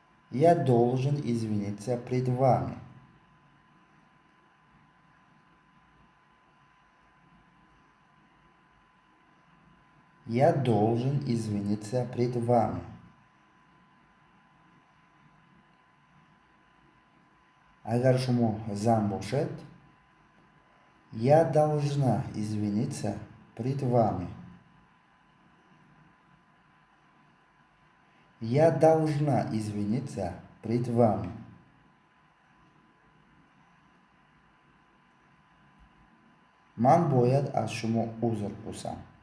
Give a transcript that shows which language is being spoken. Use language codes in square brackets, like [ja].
[ru] Я должен извиниться пред вами. Я должен извиниться пред вами. [fa] اگر شما زن باشد [ru] я должна извиниться пред вами. Я должна извиниться пред вами. [fa] من باید از شما عذر بپرسم.